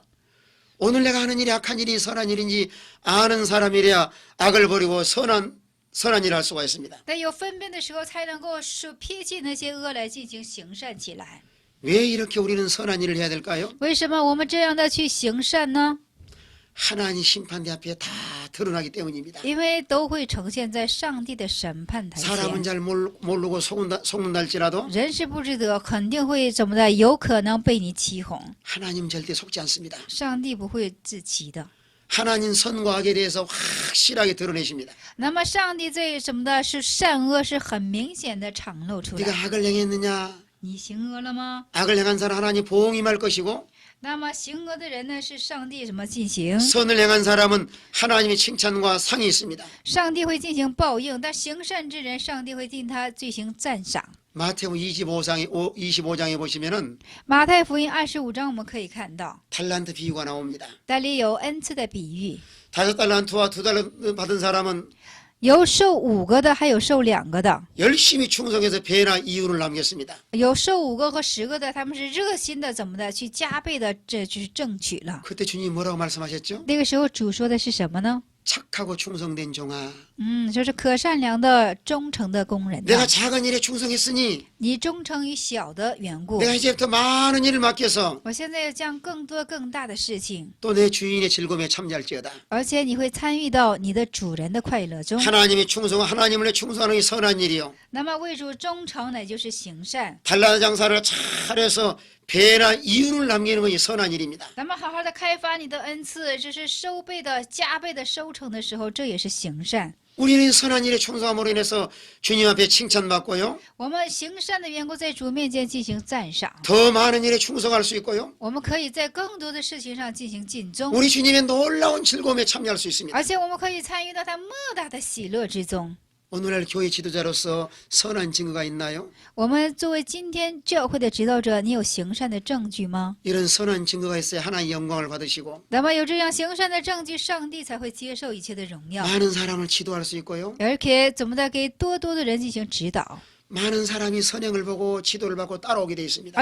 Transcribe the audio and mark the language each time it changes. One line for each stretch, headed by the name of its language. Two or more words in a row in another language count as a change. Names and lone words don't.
Korean: 오늘 내가 하는 일이 악한 일이 선한 일인지 아는 사람이래야 악을 버리고 선한 일을 할 수가 있습니다.
Chinese: 但有分辨的时候，才能够撇弃那些恶来进行行善起来。
Korean: 왜 이렇게 우리는 선한 일을 해야 될까요?
Chinese: 为什么我们这样的去行善呢？
Korean: 하나님 심판대 앞에 다 드러나기 때문입니다.
Chinese: 因为都会呈现在上帝的审判台
Korean: 사람은
Chinese: 前。
Korean: 잘 모르고 속는다 할지라도
Chinese: 人是不知得，肯定会怎么的，有可能被你欺哄。
Korean: 하나님 절대 속지 않습니다.
Chinese: 上帝不会自欺的。
Korean: 하나님 선과 악에 대해서 확실하게 드러내십니다.
Chinese: 那么上帝这什么的是善恶是很明显的敞露出
Korean: 네가
Chinese: 来。
Korean: 악을 행했느냐?
Chinese: 你行恶了吗？
Korean: 악을 행한 사람 하나님 보응이 임할 것이고
Chinese: 那么行恶的人呢，是上帝什么进行？
Korean: 선을 행한 사람은 하나님의 칭찬과 상이 있습니다.
Chinese: 上帝会进行报应，但行善之人，上帝会进他进行赞赏。
Korean: 마태복음 25장에 보시면은
Chinese: 马太福音25章我们可以看到，
Korean: 달란트 비유가 나옵니다.
Chinese: 那里有恩赐的比喻，
Korean: 5달란트와 2달란트 받은 사람은
Chinese: 有受5个的，还有受2个的。
Korean: 열심히 충성해서 배나 이윤을 남겼습니다.
Chinese: 有受5个和10个的，他们是热心的，怎么的去加倍的，这就是争取了。
Korean: 그때 주님 뭐라고 말씀하셨죠?
Chinese: 那个时候主说的是什么呢？
Korean: 착하고 충성된 종아,
Chinese: 就是可善良的、忠诚的工人呐
Korean: 내가 작은 일에 충성했으니
Chinese: 你忠诚于小的缘故，
Korean: 내가 이제부터 많은 일을 맡겨서
Chinese: 我现在要将更多更大的事情，
Korean: 또 내 주인의 즐거움에 참여할지어다.
Chinese: 而且你会参与到你的主人的快乐中。
Korean: 하나님의 충성, 하나님을 위해 충성하는 게 선한 일이요.
Chinese: 那么为主忠诚，乃就是行善。
Korean: 달란트 장사를 잘해서 배나 이윤을 남기는 것이 선한 일입니다.
Chinese: 咱们好好的开发你的恩赐，这是收倍的、加倍的收成的时候，这也是行善。
Korean: 우리는 선한 일에 충성함으로 인해서 주님 앞에 칭찬받고요.
Chinese: 我们行善的缘故，在主面前进行赞赏，
Korean: 더 많은 일에 충성할 수 있고요.
Chinese: 我们可以在更多的事情上进行尽忠，
Korean: 우리 주님의 놀라운 즐거움에 참여할 수 있습니다.
Chinese: 而且我们可以参与到他莫大的喜乐之中。
Korean: 오늘날 교회 지도자로서 선한 증거가 있나요?
Chinese: 我们作为今天教会的指导者，你有行善的证据吗？
Korean: 이런 선한 증거가 있어야 하나님의 영광을 받으시고
Chinese: 那么有这样行善的证据，上帝才会接受一切的荣耀，
Korean: 많은 사람을 지도할 수 있고요.
Chinese: 而且怎么的给多多的人进行指导，
Korean: 많은 사람이 선행을 보고 지도를 받고 따라오게 되어 있습니다.